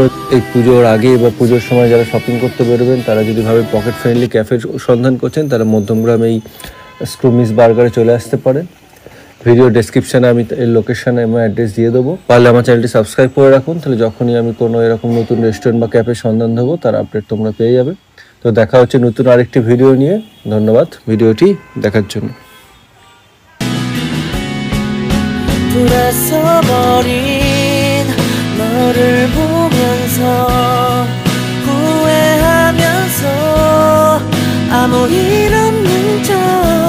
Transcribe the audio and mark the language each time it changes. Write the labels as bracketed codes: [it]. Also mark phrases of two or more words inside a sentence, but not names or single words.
[bn] এই পুজোর আগে বা পুজোর সময় যারা শপিং করতে বেরোবেন, তারা যদি ভাবে [en] pocket friendly [bn] ক্যাফের সন্ধান করছেন, তারা মধ্যমগ্রাম এই স্ক্রুমিস বার্গারে চলে আসতে পারেন। [en] video description [bn] আমি এর লোকেশানে আমার অ্যাড্রেস দিয়ে দেবো। পারলে আমার চ্যানেলটি সাবস্ক্রাইব করে রাখুন, তাহলে যখনই আমি কোনো এরকম নতুন রেস্টুরেন্ট বা ক্যাফের সন্ধান দেবো তার আপডেট তোমরা পেয়ে যাবে। তো দেখা হচ্ছে নতুন আরেকটি ভিডিও নিয়ে। ধন্যবাদ ভিডিওটি দেখার জন্য। [ko] 돌아서버린 너를 보면서 후회하면서 아무 일 없는 척